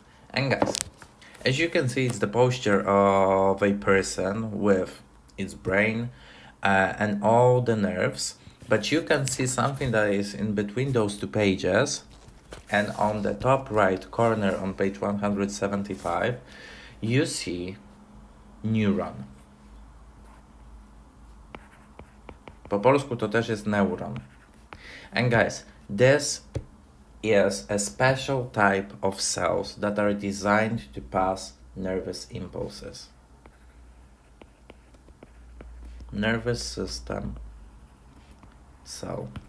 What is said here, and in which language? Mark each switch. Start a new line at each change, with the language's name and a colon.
English: And guys, as you can see, it's the posture of a person with its brain and all the nerves, but you can see something that is in between those two pages, and on the top right corner on page 175, you see neuron.
Polish: Po polsku to też jest neuron.
English: And guys, this is a special type of cells that are designed to pass nervous impulses. Nervous system cell.